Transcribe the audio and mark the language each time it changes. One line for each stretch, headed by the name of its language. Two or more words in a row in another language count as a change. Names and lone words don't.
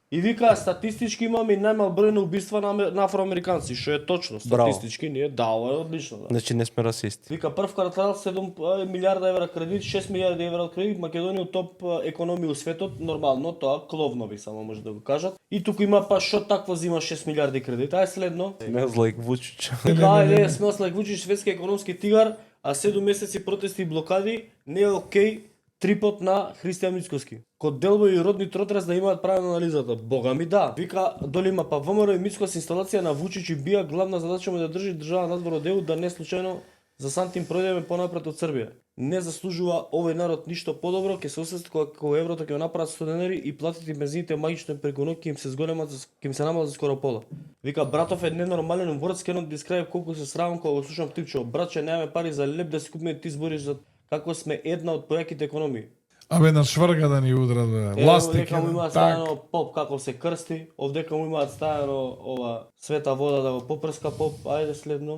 Macedonian: И вика статистички имаме и најмал број на убиства на афроамериканци, што е точно. Статистички ние ова е одлично. Да. Значи не сме расисти. Вика прв квартал 7 милиарда евра кредит, 6 милиарди евра кредит, Македонија топ економија у светот, нормално тоа кловнови само може да го кажат. И туку има па што такво зима 6 милиарди кредит, ај следно.
English: Smells like Vučić.
Macedonian: Вика ајде
English: smells like Vučić,
Macedonian: светски економски тигар, а 7 месеци протести и блокади, не е окей. Трипот на Христијан Мицкоски. Код Делбо и родни Тротрес да имаат право на анализата. Бога ми да. Вика доли има па ВМРО и Мицкос инсталација на Вучич и Бија главна задача му е да држи држава надвор од ЕУ да не случајно за сантим пројдеме понапред од Србија. Не заслужува овој народ ништо подобро, ќе се осети кога еврото ќе го направат 100 денари и платите бензините магично преку ноќ ќе им се зголемат, ќе им се намалат за скоро пола. Вика братов е ненормален
English: words cannot describe
Macedonian: колку се срамам кога го слушам типчо. Братче немаме пари за леп да си купиме, ти збориш за како сме една од појаките економии. Абе на шврга да ни удрат, бе. Властик. Овдека му имаат ставено поп како се крсти, овдека му имаат ставено ова света вода да го попрска поп, ајде следно.